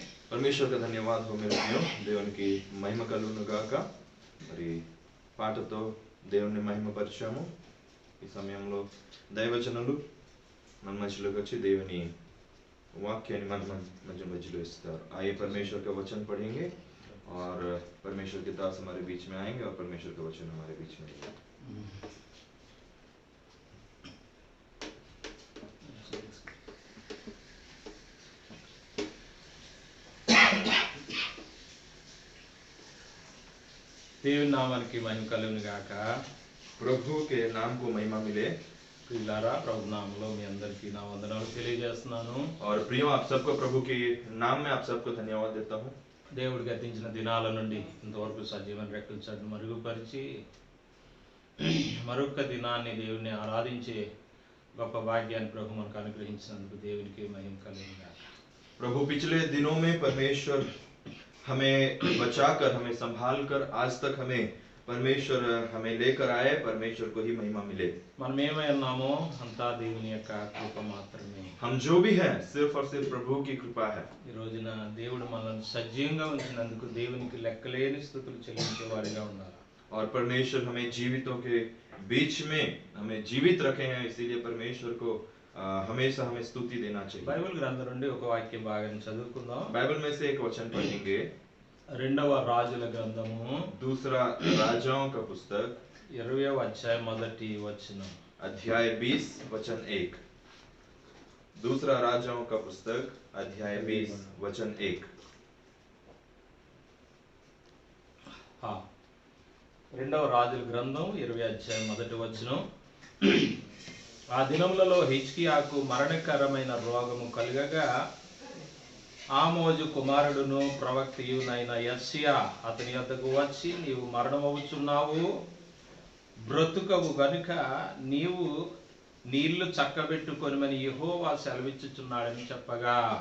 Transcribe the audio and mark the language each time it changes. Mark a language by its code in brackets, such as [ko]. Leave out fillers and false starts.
[hi] परमेश्वर का धन्यवाद हो मेरे प्रियो, [te] దేవునికి మహిమ కలుగును గాక. మరి పాటతో దేవుని మహిమపరిచాము. ఈ సమయంలో దైవజనులు మన మధ్యలోకి వచ్చి దేవుని वाक्याన్ని మన मध्य इస్తారు. [hi] आइए परमेश्वर का वचन पढ़ेंगे और परमेश्वर के दास हमारे बीच में आएंगे और परमेश्वर का वचन हमारे बीच में आएगा. [te] దేవుని నామానికి మహిమ కలుగును గాక. [hi] प्रभु के नाम को महिमा मिले. [te] ప్రియులారా, ప్రభు నామములో మీ అందరికీ నా వందనాలు తెలియజేస్తున్నాను. [hi] और प्रियो, आप सबको प्रभु के नाम में आप सबको धन्यवाद देता हूँ. [te] దేవుడు గతించిన దినాల నుండి ఇంతవరకు సజీవన రెక్కల చాటును మరుగుపరిచి మరొక దినాన్ని దేవుని ఆరాధించే గొప్ప భాగ్యాన్ని ప్రభు మనకు అనుగ్రహించినందుకు దేవునికి మహిమ కలుగును గాక. [hi] प्रभु पिछले दिनों में परमेश्वर हमें बचाकर, हमें संभाल कर आज तक हमें परमेश्वर हमें लेकर आए. परमेश्वर को ही महिमा मिले. [te] మనం ఏమై ఉన్నామో అంతా దేవుని యొక్క కృప మాత్రమే. [hi] हम जो भी हैं सिर्फ और सिर्फ प्रभु की कृपा है. [te] ఈ రోజున దేవుడు మనల్ని సజీవంగా ఉంచినందుకు దేవునికి లెక్కలేని స్తుతులు చెల్లించే వారిగా ఉండాలి. [hi] और परमेश्वर हमें जीवितों के बीच में हमें जीवित रखे हैं, इसीलिए परमेश्वर को हमेशा हमें स्तुति देना चाहिए. [te] బైబిల్ గ్రంథం నుండి ఒక వాక్య భాగాన్ని చదువుకుందాం. [hi] बाइबल में से एक वचन पढ़ेंगे. [te] రెండవ రాజుల గ్రంథము [hi] दूसरा राजाओं का पुस्तक [te] 20వ అధ్యాయం మొదటి వచనం. [hi] अध्याय 20 वचन 1. दूसरा राजाओं का पुस्तक अध्याय 20 वचन 1. [te] రెండవ రాజుల గ్రంథం 20వ అధ్యాయం మొదటి వచనం. ఆ దినములలో హిజ్కియాకు మరణకరమైన రోగము కలుగగా ఆమోజు కుమారుడును ప్రవక్తయునైన యెషయా అతని యొద్దకు వచ్చి, నీవు మరణమవుచున్నావు, బ్రతుకవు గనుక నీవు నీళ్లు చక్కబెట్టుకొనిమని యెహోవా సెలవిచ్చుచున్నాడని చెప్పగా.